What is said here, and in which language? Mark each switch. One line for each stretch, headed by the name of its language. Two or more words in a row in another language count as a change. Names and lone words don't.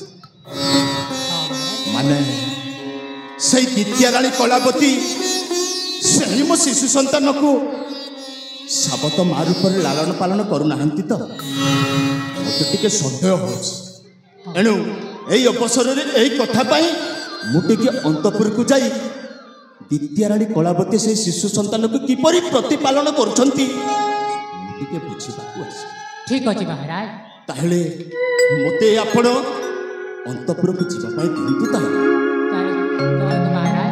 Odia: ମାନେ ସେଇ ଦ୍ୱିତୀୟ ରାଣୀ କଳାବତୀ ସେହି ମୋ ଶିଶୁ ସନ୍ତାନକୁ ସାବତ ମା ରୂପରେ ଲାଳନ ପାଳନ କରୁନାହାନ୍ତି ତ ମୋତେ ଟିକେ ସନ୍ଦେହ ହେଉଛି। ଏଣୁ ଏଇ ଅବସରରେ ଏଇ କଥା ପାଇଁ ମୁଁ ଟିକେ ଅନ୍ତପୁରକୁ ଯାଇ ଦ୍ୱିତୀୟ ରାଣୀ କଳାବତୀ ସେହି ଶିଶୁ ସନ୍ତାନକୁ କିପରି ପ୍ରତିପାଳନ କରୁଛନ୍ତି ମୁଁ ଟିକେ ବୁଝିବାକୁ ଅଛି।
Hindi: ठीक अच्छे महाराज।
Odia: ତାହେଲେ ମୋତେ ଆପଣ ଅନ୍ତପୁରକୁ ଯିବା ପାଇଁ ଦିଅନ୍ତୁ। ତାହେଲେ
Hindi: महाराज